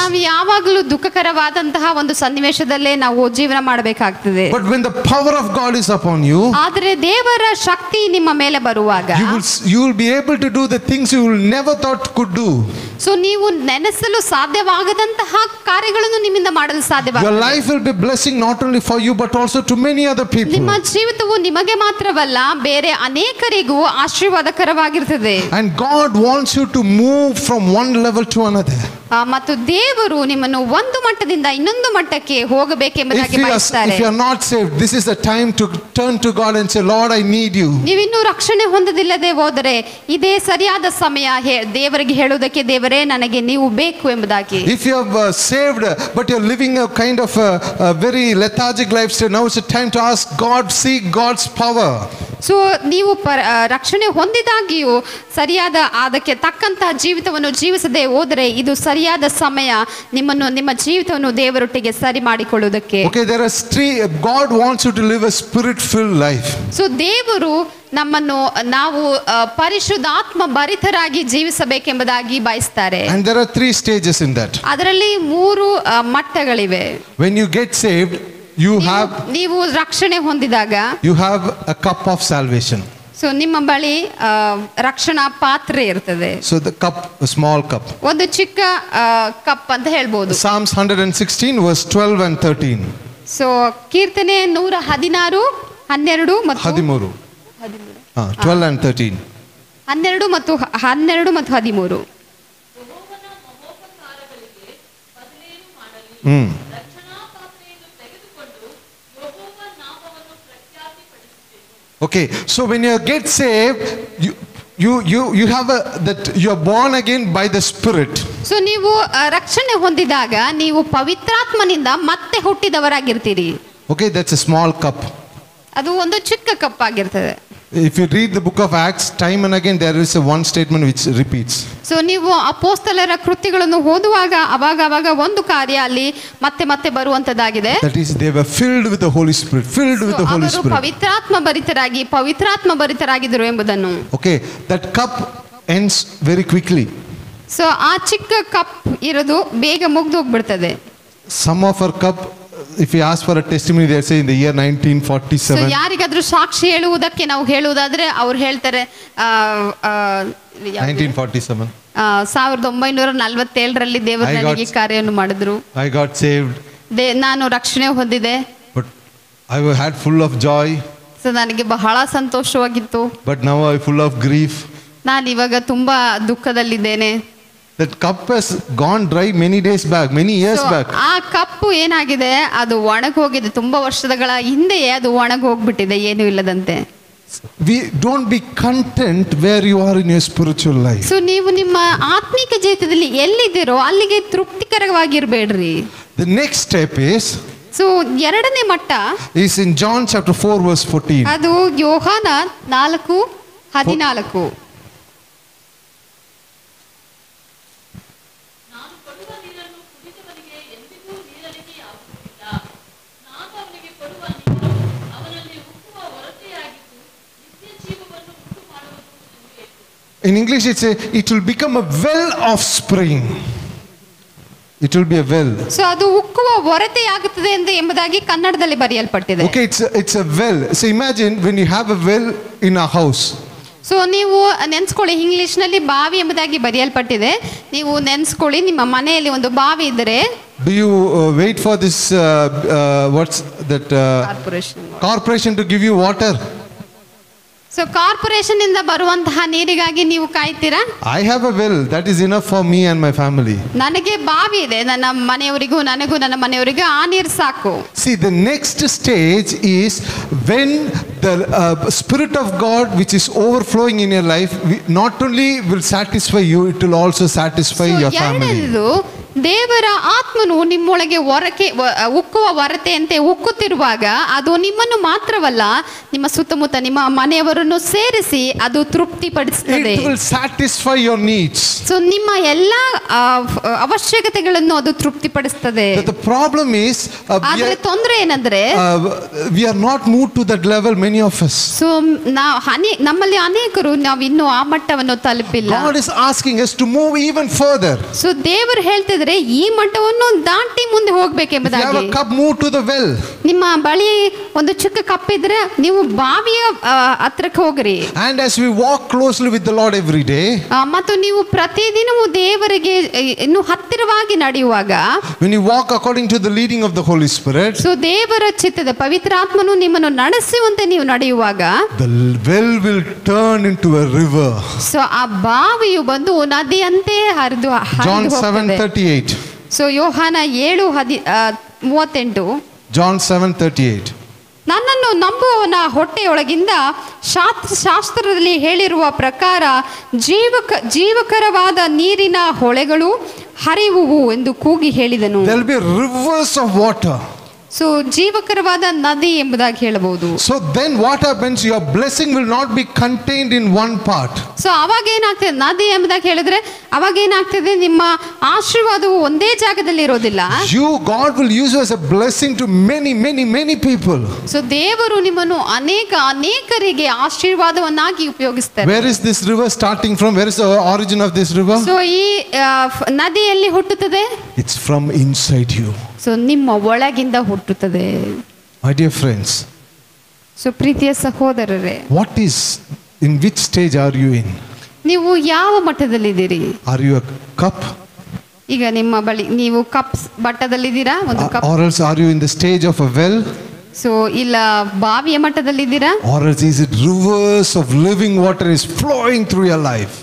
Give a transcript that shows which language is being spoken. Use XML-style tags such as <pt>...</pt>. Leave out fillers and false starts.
<kn>ನಾವು ಯಾವಾಗಲೂ ದುಃಖಕರವಾದಂತಹ ಒಂದು ಸನ್ನಿವೇಶದಲ್ಲೇ ನಾವು ಜೀವನ ಮಾಡಬೇಕಾಗ್ತದೆ.</kn> <en>But when the power of God is upon you,</en> <kn>ಆದರೆ ದೇವರ ಶಕ್ತಿ ನಿಮ್ಮ ಮೇಲೆ ಬರುವಾಗ</kn> <en>you will be able to do the things you will never thought could do.</en> <kn>So ನೀವು ನೆನೆಸಲು ಸಾಧ್ಯವಾಗದಂತಹ ಕಾರ್ಯಗಳನ್ನು ನಿಮ್ಮಿಂದ ಮಾಡಲು ಸಾಧ್ಯವಾಗುತ್ತದೆ.</kn> <en>Your life will be blessing not only for you but also to many other people.</en> <kn>ನಿಮ್ಮ ಜೀವಿತವು ನಿಮಗೆ ಮಾತ್ರವಲ್ಲ, ಬೇರೆ ಅನೇಕರಿಗೂ ಆಶೀರ್ವಾದಕರವಾಗಿರುತ್ತದೆ.</kn> <en>And God wants you to move from one level to another.</en> <kn>ಮತ್ತು ದೇವರು ನಿಮ್ಮನ್ನು ಒಂದು ಮಟ್ಟದಿಂದ ಇನ್ನೊಂದು ಮಟ್ಟಕ್ಕೆ ಹೋಗಬೇಕೆಂಬುದಾಗಿ ಬಯಸ್ತಾರೆ.</kn> <en>If you are not saved, this is the time to turn to God and say, Lord, I need you.</en> <kn>ನೀವಿನ್ನೂ ರಕ್ಷಣೆ ಹೊಂದದಿಲ್ಲದೆ ಹೋದರೆ ಇದೇ ಸರಿಯಾದ ಸಮಯ ದೇವರಿಗೆ ಹೇಳುವುದಕ್ಕೆ, ದೇವರೇ ನನಗೆ ನೀವು ಬೇಕು ಎಂಬುದಾಗಿ.</kn> <en>If you have saved but you're living a kind of a very lethargic lifestyle, now it's a time to ask God, seek God's power.</en> <kn>So ನೀವು ರಕ್ಷಣೆ ಹೊಂದಿದಾಗಿಯೂ ಸರಿಯಾದ ಅದಕ್ಕೆ ತಕ್ಕಂತಹ ಜೀವಿತವನ್ನು ಜೀವಿಸದೆ ಹೋದರೆ ಇದು ಸರಿಯಾದ ಸಮಯ ನಿಮ್ಮ ಜೀವಿತವನ್ನು ದೇವರೊಟ್ಟಿಗೆ ಸರಿ ಮಾಡಿಕೊಳ್ಳುವುದಕ್ಕೆ.</kn> <en>Okay, there are God wants you to live a spirit-filled life.</en> <kn>So ದೇವರು ನಮ್ಮನ್ನು ನಾವು ಪರಿಶುದ್ಧಾತ್ಮ ಭರಿತರಾಗಿ ಜೀವಿಸಬೇಕೆಂಬುದಾಗಿ ಬಯಸ್ತಾರೆ.</kn> <en>And there are 3 stages in that.</en> <kn>ಅದರಲ್ಲಿ 3 ಮಟ್ಟಗಳಿವೆ.</kn> <en>When you get saved,</en> <kn>ನೀವು ರಕ್ಷಣೆ ಹೊಂದಿದಾಗ</kn> <en>you have a cup of salvation.</en> <kn>So ನಿಮ್ಮ ಬಳಿ ರಕ್ಷಣಾ ಪಾತ್ರೆ ಇರ್ತದೆ.</kn> <en>So the cup, a small cup.</en> <kn>ಒಂದು ಚಿಕ್ಕ ಕಪ್ ಅಂತ ಹೇಳ್ಬೋದು.</kn> <en>Psalms 116 verse 12 and 13.</en> <kn>ಸೊ ಕೀರ್ತನೆ 116 12 ಮತ್ತು</kn> <en>13. 12 and 13.</en> <kn>12 ಮತ್ತು 13.</kn> <en>Okay, so when you get saved, you have that you are born again by the Spirit.</en> <kn>So ನೀವು ರಕ್ಷಣೆ ಹೊಂದಿದಾಗ ನೀವು ಪವಿತ್ರಾತ್ಮನಿಂದ ಮತ್ತೆ ಹುಟ್ಟಿದವರಾಗಿರ್ತೀರಿ.</kn> <en>Okay, that's a small cup.</en> <kn>ಅದು ಒಂದು ಚಿಕ್ಕ ಕಪ್ ಆಗಿರ್ತದೆ.</kn> <en>If you read the book of Acts, time and again there is one statement which repeats.</en> <kn>So ನೀವು ಅಪೊಸ್ತಲರ ಕೃತ್ಯಗಳನ್ನು ಓದುವಾಗ ಅವಾಗ ಒಂದು ಕಾರ್ಯ ಅಲ್ಲಿ ಮತ್ತೆ ಬರುವಂತದ್ದಾಗಿದೆ.</kn> <en>That is, they were filled with the Holy Spirit, filled with the Holy Spirit.</en> <kn>ಪವಿತ್ರಾತ್ಮ ಭರಿತರಾಗಿದ್ದರು ಎಂಬುದನ್ನು.</kn> <en>Okay, that cup ends very quickly.</en> <kn>So ಆ ಚಿಕ್ಕ ಕಪ್ ಇರೋದು ಬೇಗ ಮುಗ್ದು ಹೋಗ್ಬಿಡ್ತದೆ.</kn> <en>Some of our cup, if you ask for a testimony, they say in the year 1947.</en> <kn>So ಯಾರಿಗಾದ್ರೂ ಸಾಕ್ಷಿ ಹೇಳುವುದಕ್ಕೆ ನಾವು ಹೇಳುವುದಾದ್ರೆ ಅವ್ರು ಹೇಳ್ತಾರೆ</kn> <en>1947.</en> <kn>1947ರಲ್ಲಿ ದೇವರು ನನಗೆ ಕಾರ್ಯವನ್ನು ಮಾಡಿದ್ರು.</kn> <en>I got saved.</en> <kn>ನಾನು ರಕ್ಷಣೆ ಹೊಂದಿದೆ.</kn> <en>But I had full of joy.</en> <kn>So ನನಗೆ ಬಹಳ ಸಂತೋಷವಾಗಿತ್ತು.</kn> <en>But now I'm full of grief.</en> <kn>ನಾನು ಇವಾಗ ತುಂಬಾ ದುಃಖದಲ್ಲಿದ್ದೇನೆ.</kn> <en>That cup has gone dry many days back, many years back.</en> <kn>ಆ ಕಪ್ಪು ಏನಾಗಿದೆ, ಅದು ಒಣಗೋಗಿದೆ. ತುಂಬಾ ವರ್ಷಗಳ ಹಿಂದೆಯೇ ಅದು ಒಣಗೋಗ್ಬಿಟ್ಟಿದೆ, ಏನೂ ಇಲ್ಲದಂತೆ.</kn> <en>don't be content where you are in your spiritual life.</en> <kn>So ನೀವು ನಿಮ್ಮ ಆತ್ಮಿಕ ಜೀವಿತದಲ್ಲಿ ಎಲ್ಲಿದ್ದೀರೋ ಅಲ್ಲಿಗೆ ತೃಪ್ತಿಕರವಾಗಿರಬೇಡ್ರಿ.</kn> <en>The next step is</en> <kn>so ಎರಡನೇ ಮಟ್ಟ</kn> <en>in John chapter 4 verse 14.</en> <kn>ಅದು ಯೋಹಾನ 4:14.</kn> <en>In English it will become a well of spring. It will be a well.</en> <kn>So ಅದು ಉಕ್ಕುವ ಹೊರತೆಯಾಗುತ್ತದೆ ಎಂಬುದಾಗಿ ಕನ್ನಡದಲ್ಲಿ ಬರೆಯಲ್ಪಟ್ಟಿದೆ.</kn> <en>Okay, it's a well. So imagine when you have a well in a house.</en> <kn>So ನೀವು ನೆನೆಸ್ಕೊಳ್ಳಿ, ಇಂಗ್ಲಿಷ್ನಲ್ಲಿ ಬಾವಿ ಎಂಬುದಾಗಿ ಬರೆಯಲ್ಪಟ್ಟಿದೆ. ನೀವು ನೆನೆಸ್ಕೊಳ್ಳಿ, ನಿಮ್ಮ ಮನೆಯಲ್ಲಿ ಒಂದು ಬಾವಿ ಇದ್ದರೆ</kn> <en>Do you wait for this what's that corporation to give you water?</en> <kn>So corporation ಇಂದ ಬರುವಂತಹ ನೀರಿಗಾಗಿ ನೀವು ಕಾಯ್ತೀರಾ?</kn> <en>I have a well that is enough for me and my family.</en> <kn>ನನಗೆ ಬಾವಿ ಇದೆ, ನನ್ನ ಮನೆಯವರಿಗೂ ನನಗೂ ನನ್ನ ಮನೆಯವರಿಗೂ ಆ ನೀರು ಸಾಕು.</kn> <en>See, the next stage is when the Spirit of God which is overflowing in your life not only will satisfy you, it will also satisfy your family.</en> <kn>ದೇವರ ಆತ್ಮನು ನಿಮ್ಮೊಳಗೆ ಉಕ್ಕುವ ಹೊರತೆಯಂತೆ ಉಕ್ಕುತ್ತಿರುವಾಗ ಅದು ನಿಮ್ಮನ್ನು ಮಾತ್ರವಲ್ಲ, ನಿಮ್ಮ ಸುತ್ತಮುತ್ತ ನಿಮ್ಮ ಮನೆಯವರನ್ನು ಸೇರಿಸಿ ಅದು ತೃಪ್ತಿಪಡಿಸುತ್ತದೆ.</kn> <en>It will satisfy your needs.</en> <kn>So ನಿಮ್ಮ ಎಲ್ಲ ಅವಶ್ಯಕತೆಗಳನ್ನು ಅದು ತೃಪ್ತಿಪಡಿಸುತ್ತದೆ.</kn> <en>The problem is</en> <kn>ಆದರೆ ತೊಂದರೆ ಏನಂದ್ರೆ</kn> <en>we are not moved to that level, many of us.</en> <kn>So ನಮ್ಮಲ್ಲಿ ಅನೇಕರು ನಾವು ಇನ್ನೂ ಆ ಮಟ್ಟವನ್ನು ತಲುಪಿಲ್ಲ.</kn> <en>God is asking us to move even further.</en> <kn>So ದೇವರು ಹೇಳ್ತಿದ್ರೆ ಈ ಮಟ್ಟವನ್ನು ದಾಟಿ ಮುಂದೆ ಹೋಗಬೇಕೆಂಬುದಾಗಿ.</kn> <en>Cup move to the well.</en> <kn>ನಿಮ್ಮ ಬಳಿ ಒಂದು ಚಿಕ್ಕ ಕಪ್ ಇದ್ರೆ ನೀವು ಬಾವಿಯ ಹತ್ರಕ್ಕೆ ಹೋಗ್ರಿ.</kn> <en>And as we walk closely with the Lord every day,</en> <kn>ಮತ್ತು ನೀವು ಪ್ರತಿದಿನವೂ ದೇವರಿಗೆ ಇನ್ನು ಹತ್ತಿರವಾಗಿ ನಡೆಯುವಾಗ,</kn> <en>when you walk according to the leading of the Holy Spirit,</en> <kn>so ದೇವರ ಚಿತ್ತದ ಪವಿತ್ರಾತ್ಮನು ನಿಮ್ಮನ್ನು ನಡೆಸುವಂತೆ ನೀವು ನಡೆಯುವಾಗ,</kn> <en>the well will turn into a river.</en> <kn>So ಆ ಬಾವಿಯು ಬಂದು ನದಿಯಂತೆ ಹರಿದು</kn> <en>John 7:38.</en> <kn>ಸೊ ಯೋಹಾನ 7:38.</kn> <en>John 7:38.</en> <kn>ನನ್ನನ್ನು ನಂಬುವವನ ಹೊಟ್ಟೆಯೊಳಗಿಂದ ಶಾಸ್ತ್ರದಲ್ಲಿ ಹೇಳಿರುವ ಪ್ರಕಾರ ಜೀವಕರವಾದ ನೀರಿನ ಹೊಳೆಗಳು ಹರಿಯುವು ಎಂದು ಕೂಗಿ ಹೇಳಿದನು.</kn> <en>There will be rivers of water.</en> <kn>So ಜೀವಕರವಾದ ನದಿ ಎಂಬುದಾಗಿ ಹೇಳಬಹುದು.</kn> <en>So then what happens? Your blessing will not be contained in one part.</en> <kn>So ಅವಾಗ ಏನಾಗ್ತದೆ, ನದಿ ಎಂಬುದಾಗಿ ಹೇಳಿದ್ರೆ ಅವಾಗ ಏನಾಗ್ತದೆ, ನಿಮ್ಮ ಆಶೀರ್ವಾದವು ಒಂದೇ ಜಾಗದಲ್ಲಿ ಇರೋದಿಲ್ಲ.</kn> <en>God will use you as a blessing to many people.</en> <kn>So ದೇವರು ನಿಮ್ಮನ್ನು ಅನೇಕರಿಗೆ ಆಶೀರ್ವಾದವನ್ನಾಗಿ ಉಪಯೋಗಿಸ್ತಾರೆ.</kn> <en>Where is this river starting from? Where is the origin of this river?</en> <kn>So ಈ ನದಿ ಎಲ್ಲಿ ಹುಟ್ಟುತ್ತದೆ?</kn> <en>It's from inside you.</en> <kn>So ನಿಮ್ಮ ಒಳಗಿಂದ ಹುಟ್ಟುತ್ತದೆ.</kn> <en>My dear friends,</en> <kn>ಸೊ ಪ್ರೀತಿಯ ಸಹೋದರರೇ,</kn> <en>in which stage are you in?</en> <kn>ನೀವು ಯಾವ ಮಟ್ಟದಲ್ಲಿದ್ದೀರಿ?</kn> <en>Are you a cup?</en> <kn>ಈಗ ನಿಮ್ಮ ಬಳಿ ನೀವು ಕಪ್ ಮಟ್ಟದಲ್ಲಿದ್ದೀರಾ, ಒಂದು cup,</kn> <en>or else are you in the stage of a well?</en> <kn>So ಇಲ್ಲ ಬಾವಿಯ ಮಟ್ಟದಲ್ಲಿದ್ದೀರಾ,</kn> <en>or else is it rivers of living water is flowing through your life?</en>